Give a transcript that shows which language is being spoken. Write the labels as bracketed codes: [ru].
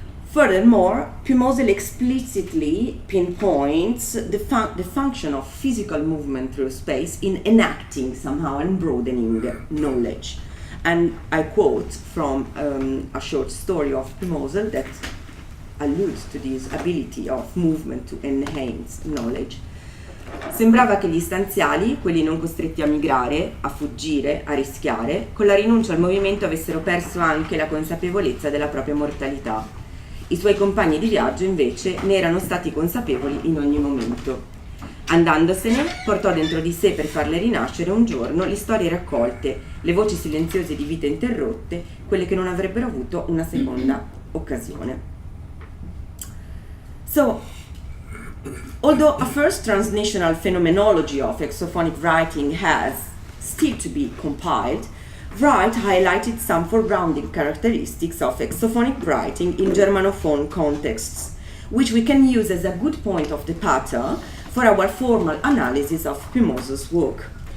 [en] Furthermore, Pümhosel explicitly pinpoints the function of physical movement through space in enacting somehow and broadening knowledge. And I quote from a short story of Pümhosel that alludes to this ability of movement to enhance knowledge. [it] Sembrava che gli stanziali, quelli non costretti a migrare, a fuggire, a rischiare, con la rinuncia al movimento avessero perso anche la consapevolezza della propria mortalità. I suoi compagni di viaggio, invece, ne erano stati consapevoli in ogni momento. Andandosene, portò dentro di sé per farle rinascere un giorno le storie raccolte, le voci silenziose di vite interrotte, quelle che non avrebbero avuto una seconda occasione. [en] So, although a first transnational phenomenology of exophonic writing has still to be compiled, Wright highlighted some foregrounding characteristics of exophonic writing in Germanophone contexts, which we can use as a good point of departure for our formal analysis of Pimoso's work.